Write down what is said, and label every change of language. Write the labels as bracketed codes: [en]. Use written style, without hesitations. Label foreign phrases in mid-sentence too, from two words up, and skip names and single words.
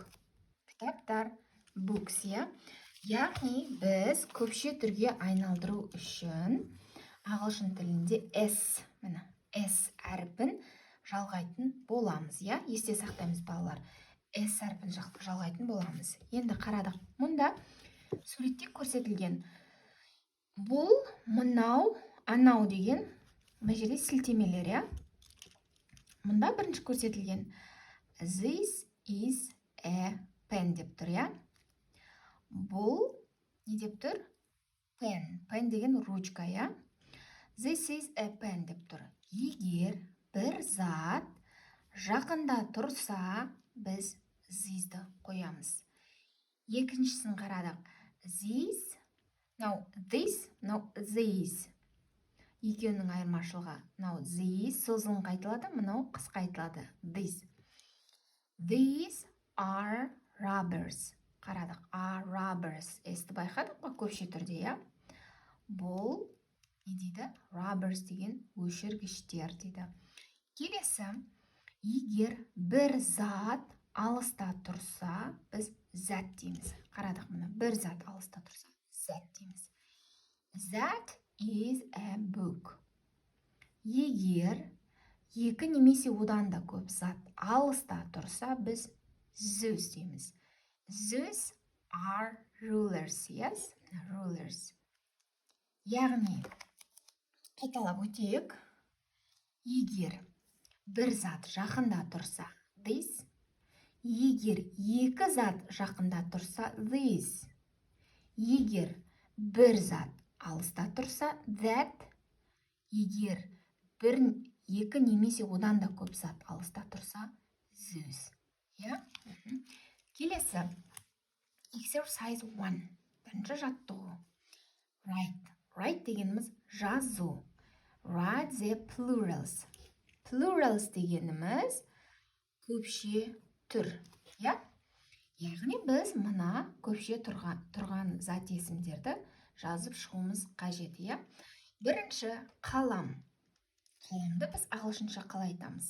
[kk] Кітаптар, books, Яғни біз көпше түрге айналдыру үшін ағылшын тілінде S әрпін жалғайтын боламыз, Есте сақтаймыз балалар. S әрпін жалғайтын боламыз. Енді қарадық. Мұнда суретте көрсетілген бұл, мынау, анау деген мына жерде сілтемелер, Мұнда бірінші көрсетілген [en] This is a pen [kk] деп тұр, Бұл не деп тұр? Pen. Pen деген ручка, [en] This is a pen [kk] деп тұр. Егер бір зат жақында тұрса, біз this'ді қоямыз. Екіншісін қарадық. [en] This, this. [kk] Екеуінің айырмашылығы. This созылым қайтылады, мынау қысқа айтылады. [en] This. These are rubbers. Қарадық. Are rubbers. [kk] Esті байқадық па көпше түрде, Бұл не дейді? Rubbers деген өшіргіштер дейді. Келесі, егер бір зат алыста тұрса, біз зат дейміз. Қарадық, мұны бір зат алыста тұрса, зат дейміз. [en] That is a book. [kk] Егер екі немесе одан да көп зат алыста тұрса, біз those дейміз. [en] Those are rulers, Rulers. [kk] Яғни, қайталап өтейік. Егер бір зат жақында тұрса, this. Егер екі зат жақында тұрса, this. Егер бір зат алыста тұрса, that. Егер екі немесе одан да көп зат алыста тұрса, those. Келесі, exercise 1. Бірінші жаттығу. Write дегеніміз жазу. [en] Write the plurals. Plurals [kk] дегеніміз көпше түр. Яғни біз мұна көпше тұрған зат есімдерді жазып шығуымыз қажет. Бірінші қалам. Қаламды біз ағылшынша қалай айтамыз?